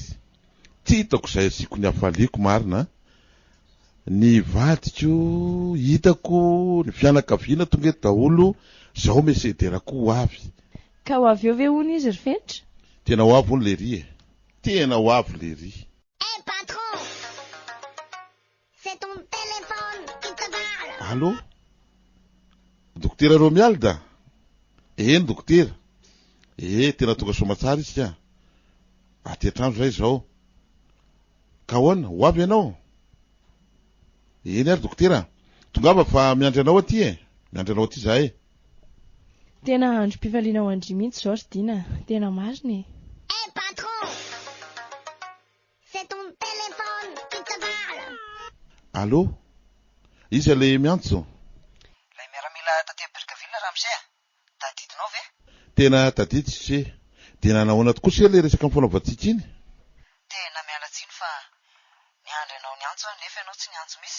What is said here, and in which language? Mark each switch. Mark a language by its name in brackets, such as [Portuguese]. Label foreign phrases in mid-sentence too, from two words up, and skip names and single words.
[Malagasy] Tsy hitako izay asiako ny hafaliako marina. ny vadiko hitako ny fianakaviana tonga eto daholo zao mesederako ho avy. Ka ho avy eo ve hony izy ry Fenitra? Tena ho avy hony le ry e. Tena ho avy le ry. [French] Hey patron, c'est ton téléphone qui te parle. Allô? [Malagasy] Dokotera Romualda? Eny dokotera. Tena tonga somatsara izy ka. Aty an-trano zay zao. Ka hoana, ho avy ianao? Eny ary dokotera. Tongava fa miandry anao aty e. Miandry anao aty zahay. Tena androm-pifaliana ho andry mihitsy zao ry Dina. Tena marina e. [French] Hey patron, c'est ton téléphone qui te parle. Allô? [Malagasy] Iza le miantso? Lay miaramila taty Bergaville Ramsey. Tadidinao ve? Tena tadidy se. Tena nahoana tokoa se le resaka mifanaovantsika iny. Tena miala tsiny fa niandry anao niantso nefa ianao tsy niantso misy.